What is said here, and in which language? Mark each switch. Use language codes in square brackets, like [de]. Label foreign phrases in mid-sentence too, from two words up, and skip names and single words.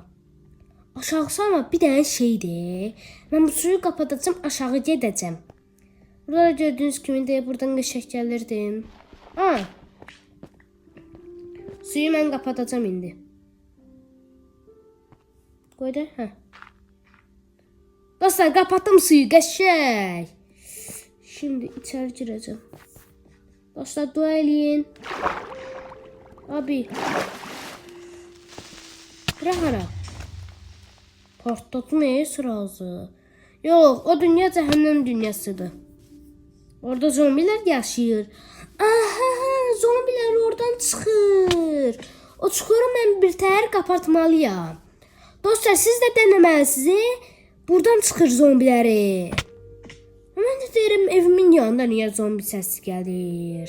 [az] Aşağısı ama bir dənə şeydir. Mən bu suyu kapatacağım, aşağı gedəcəm. Burada gördüğünüz kimi de buradan qəşəng gəlirdim. Suyu mən kapatacağım indi. Qoy da, Dostlar, kapattım suyu, qəşəng. [tr] Şimdi içeri gireceğim. [az] Dostlar, dua eləyin. [tr] Abi. Bırak. Partlatma sırası. Yok, o dünya cehennem dünyasıdır. [az] Orada zombiler yaşayır. Aha, zombiler oradan çıxır. O çukuru mən bir təhər kapatmalıyam. Dostlar, siz də deneməlisiniz. Buradan çıxır zombiləri. Mən də deyirəm, evimin yanında niyə zombi səsi gəlir?